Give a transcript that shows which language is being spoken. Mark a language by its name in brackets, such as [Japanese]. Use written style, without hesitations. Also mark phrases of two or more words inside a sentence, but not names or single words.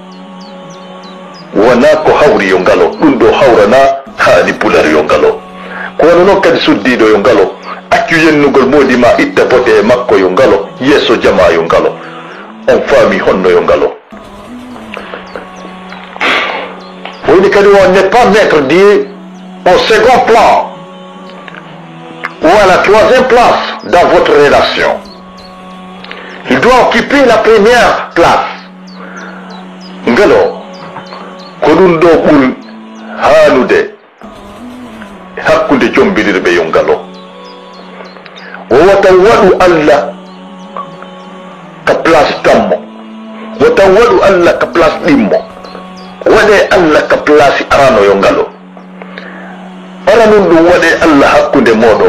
[Fula] wona ko hawri yo ngalo ɗum ɗo hawrana haani pular yo ngalo ko wono noon kadi suddiɗo yo ngalo accu yennugol modi ma itta bote e makko yo ngalo yeeso jama yo ngalo on faami honno yo ngalo woni kadi [French] on n'est pas maître dit au second plan ou à la troisième place dans votre relation. Il doit occuper la première place. [Fula] Ngalo ko ɗum ɗo ɓuri haanude hakkude jombidirɓe yo ngalo o watan waɗu Allah ka place tammo watan waɗu Allah ka place ɗimmo waɗe Allah ka place arano yo ngalo ara nun ɗum waɗe Allah hakkude moɗon